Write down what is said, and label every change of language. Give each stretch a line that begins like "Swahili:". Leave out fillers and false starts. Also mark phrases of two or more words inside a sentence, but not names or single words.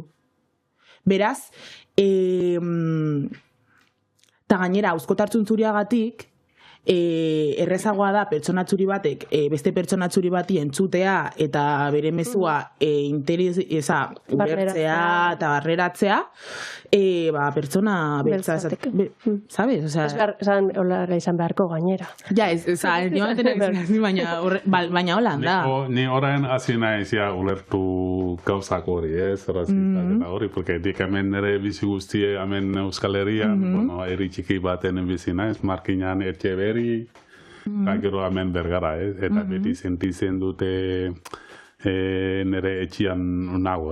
Basque: Beraz, eta gainera, auskotartzun zuriagatik, errezagoa da pertsona txuri batek beste pertsona txuri bati entzutea eta bere mezua ulertzea eta barreratzea, pertsona beltza,
Spanish: ¿sabes? O sea,
Basque: hola izan beharko gainera. Ja, baina holan da. Ni orain hasi naiz ja ulertu gauzak hori, rasistak eta hori, porque dik hemen nire bizi guztie hemen Euskal Herrian, bueno, herri txiki baten bizi naiz, Markinan Etxeberri, eta gero hemen Bergara, eta beti sentitzen dute nire etxian nago,